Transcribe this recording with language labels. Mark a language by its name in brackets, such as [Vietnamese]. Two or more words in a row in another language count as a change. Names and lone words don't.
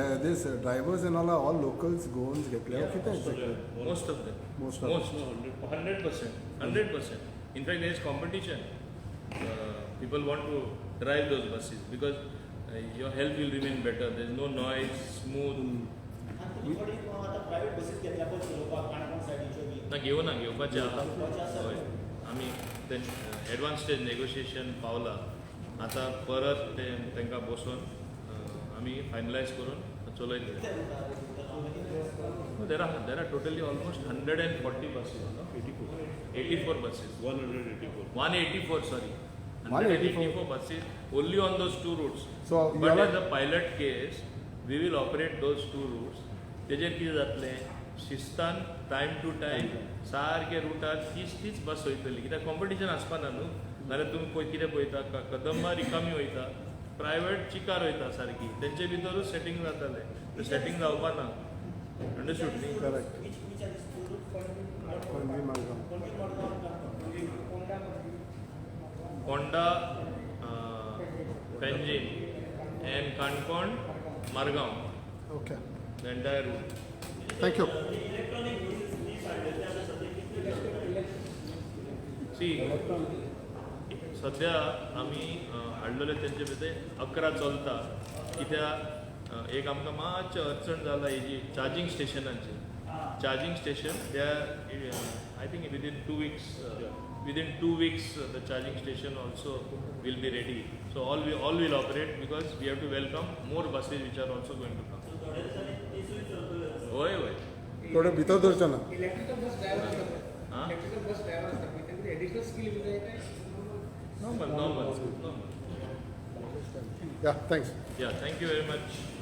[English] this drivers and all locals goons घेतले किती आहेत Most of them. Most of them. 100%. 100%. In fact, there is competition. People want to drive those buses because your health will remain better. There is no noise, smooth. [Marathi] आणि तुम्ही थोडी आता प्रायव्हेट बसीस घेतल्या [Konkani] पळय चलोवपाक काणकोण सायडीच्यो बी ना घेवपाचें आहा घेवपाचें आसा. हय आमी [English] advance stage negotiation [Konkani] पावला आतां परत तांकां बसोवन आमी फायनलायज करून चलयतले [English] there are totally almost 140 buses 84 buses 184 sorry 184 buses only on those two routes. So you But are as a pilot case we will operate those two routes. [Konkani] तेजेर कितें जातलें शिस्तान [English] time to time [Konkani] सारके रुटार तीच बस वयतली कित्याक कॉम्पिटिशन आसपाना न्हू नाल्यार तुमी पळय कितें पळयता कदंबा रिकामी वयता प्रायवेट चिकार वयता सारकी तेंचे भितरूच सेटींग जातालें तें सेटींग जावपाना अंडरस्टूड न्ही [English] correct. Which are these two routes? Konvi Margam. [Konkani] कोणती मडगांव काणकोण? [English] Honda, Panjim, and Kankon, Margam, Okay. the entire route. Thank you. See, [Konkani] सध्या आमी हाडलेले तेंचे भितर 11 चलता कित्याक एक आमकां मातशें अडचण जाला हेजी चार्जिंग स्टेशनांची [English] charging station [Konkani] ते [English] I think within 2 weeks within 2 weeks the charging station also will be ready. So all will operate because we have to welcome more buses which are also going to come. [Marathi] होय [Konkani] थोडं भितर धरचो ना [English] electrical bus driver असतात [Konkani] हां [English] electrical bus driver [Konkani] असतात कितें [English] additional skill [Konkani] बी जाय काय [English] Normal. Yeah, thanks. Yeah, thank you very much.